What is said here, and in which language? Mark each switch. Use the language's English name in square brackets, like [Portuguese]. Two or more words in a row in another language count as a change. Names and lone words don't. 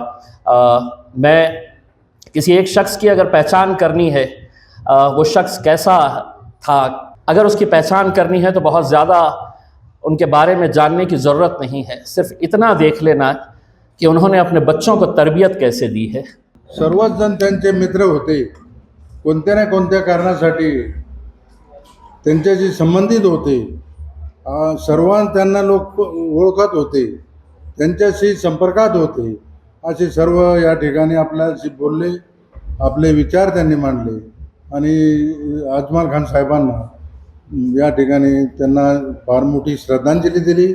[Urdu] میں کسی ایک شخص کی اگر پہچان کرنی ہے، وہ شخص کیسا تھا، اگر اس کی پہچان کرنی ہے تو بہت زیادہ ان کے بارے میں جاننے کی ضرورت نہیں ہے. صرف اتنا دیکھ لینا کہ انہوں نے اپنے بچوں کو تربیت کیسے دی ہے. [Marathi] सर्वच जण त्यांचे मित्र होते. कोणत्या ना कोणत्या कारणासाठी त्यांच्याशी संबंधित होते. सर्वांना त्यांना लोक ओळखत होते, त्यांच्याशी संपर्कात होते. असे सर्व या ठिकाणी आपल्याशी बोलले, आपले विचार त्यांनी मांडले आणि अजमल खान साहेबांना या ठिकाणी त्यांना फार मोठी श्रद्धांजली दिली.